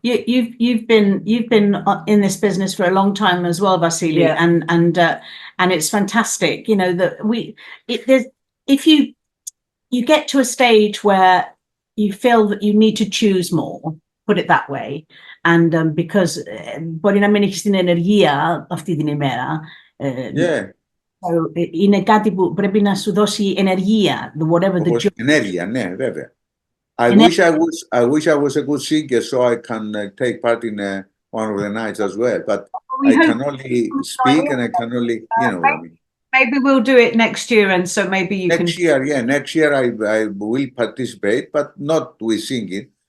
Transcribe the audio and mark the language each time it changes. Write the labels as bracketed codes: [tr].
[en] You've been in this business for a long time as well, Vasily, and it's fantastic. You know that if you get to a stage where you feel that you need to choose more, put it that way, and because [el] μπορεί να μην έχεις την ενεργεία αυτή την ημέρα, [en] Yeah. [el] είναι κάτι που πρέπει να σου δώσει ενεργεία, [en] whatever the job. [el] Ενέργεια, ναι, βέβαια. [en] I wish I was a good singer so I can take part in one of the nights as well, but I can only speak and I can only, you know what I mean. Maybe we'll do it next year, and so maybe you can. Next year I will participate, but not with singing.